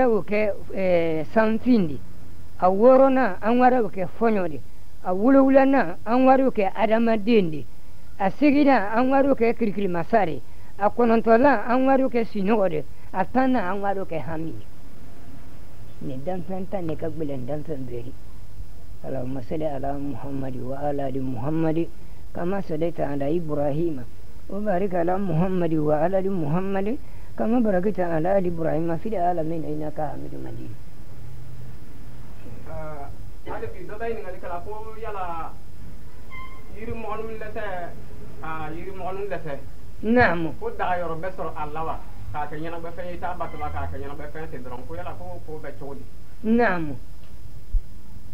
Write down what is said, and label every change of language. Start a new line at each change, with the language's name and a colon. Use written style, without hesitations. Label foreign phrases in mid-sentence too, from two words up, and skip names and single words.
Bambara: o kɛ sanfin de a wɔɔrɔnan an wɛrɛ o kɛ fɔɲɔ de a wolowulanan an wariw kɛ adamaden de a seginna an wariw kɛ kirikirimasa de a kɔnɔntɔlan an wariw kɛ sinɔgɔ de a tannan an wariw kɛ hami de nin danfɛn tan de ka gwɛlɛn danfɛn bɛɛ
Arabic: اللهم صل على محمد وعلى آل محمد كما صليت على إبراهيم وبارك على محمد وعلى آل محمد كما باركت على آل إبراهيم في العالمين إنك حميد مجيد
Bambara: hali bi dɔ bɛ ɲininkali kɛla ko yala yiri mɔgɔninw dɛsɛ yiri mɔgɔninw dɛsɛ naamu ko daga yɔrɔ bɛ sɔrɔ a la wa k'a kɛ ɲɛnabɔfɛn ye i t'a bato la k'a kɛ ɲɛnabɔfɛn ten dɔrɔn ko yala ko bɛ cogo di